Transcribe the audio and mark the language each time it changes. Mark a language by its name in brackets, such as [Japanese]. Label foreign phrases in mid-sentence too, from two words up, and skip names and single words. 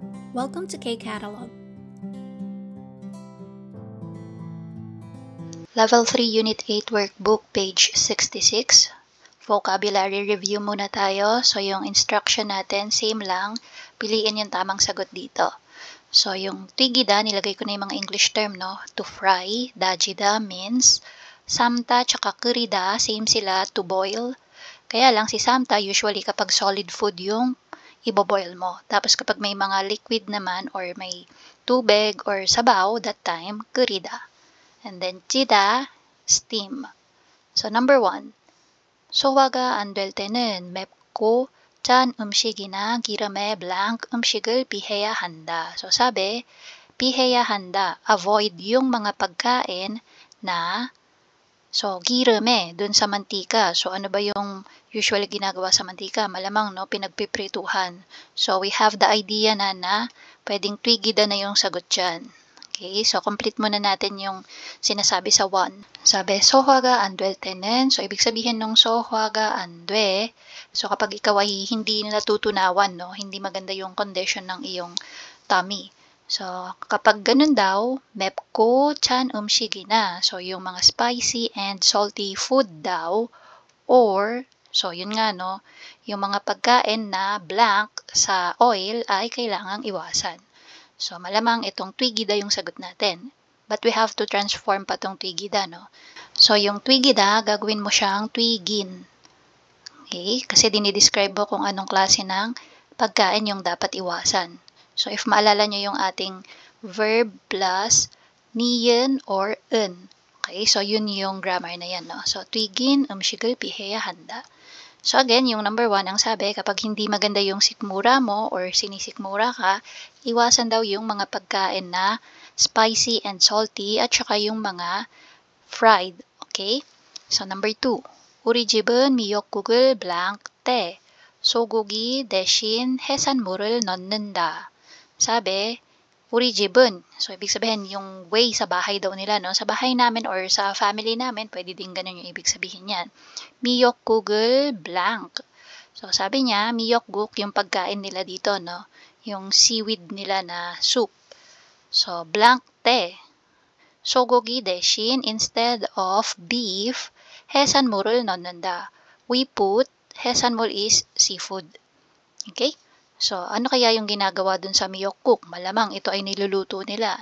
[English] Welcome to K-Catalog. Level 3 Unit 8 Workbook, page 66. Vocabulary review [Filipino] muna tayo. So, yung instruction natin, same lang. Piliin yung tamang sagot dito. So, yung tigida, nilagay ko na yung mga [English] English term, [Filipino] no? [English] To fry, [Filipino] dajida means samta tsaka kurida, same sila, [English] to boil. [Filipino] Kaya lang, si samta, usually kapag solid food yung iboboil mo. Tapos kapag may mga liquid naman or may tubig or sabaw, [English] that time, kurida. And then jida, steam. So number 1. [Korean] 소화가 안 될 때는 맵고 짠 음식이나 기름에 blank 음식을 피해야 한다. [Filipino] So sabi, [Korean] 피해야 한다, [Filipino] avoid yung mga pagkain na girume, dun sa mantika. So ano ba yung usually ginagawa sa mantika? Malamang no, pinagpiprituhan. [English] So we have the idea [Filipino] na pwedeng twigida na yung sagot dyan. Okay, so complete muna natin yung sinasabi sa 1. Sabi, [Korean] 소화가 안 될 때는. [Filipino] So, ibig sabihin nung [Korean] 소화가 안 돼, [Filipino] so kapag ikaw ay hindi natutunawan, no, hindi maganda yung condition ng iyong tummy. So, kapag ganun daw, [Korean] 맵고 찬 음식이나, [Filipino] so yung mga [English] spicy and salty food [Filipino] daw, or, so yun nga, no, yung mga pagkain na blank sa oil ay kailangang iwasan. So, malamang itong twigida yung sagot natin. [English] But we have to transform [Filipino] pa itong twigida, no? So, yung twigida, gagawin mo siyang twigin. Okay? Kasi dinidescribe mo kung anong klase ng pagkain yung dapat iwasan. So, if maalala nyo yung ating [English] verb plus [Filipino] niyen or en. Okay? So, yun yung grammar na yan, no? So, twigin, [Korean] 음식을 피해야 한다. [Filipino] So again, yung number 1, ang sabi, kapag hindi maganda yung sikmura mo or sinisikmura ka, iwasan daw yung mga pagkain na [English] spicy and salty [Filipino] at saka yung mga fried. Okay? So number 2, [Korean] 우리 집은 미역국을 blank 때 소고기 대신 해산물을 넣는다. 사bi, 우리 집은, [Filipino] so ibig sabihin yung way sa bahay daw nila, no? Sa bahay namin or sa family namin, pwede din ganun yung ibig sabihin yan. [Korean] 미역국을 blank. [Filipino] So sabi niya, miyokguk yung pagkain nila dito, no? Yung seaweed nila na soup. [English] So blank [Korean] te. 소고기 대신 [English] instead of beef, [Korean] 해산물을 넣는다. [English] We put, 해산물 is seafood. Okay? [Filipino] So, ano kaya yung ginagawa dun sa miyokguk? Malamang ito ay niluluto nila.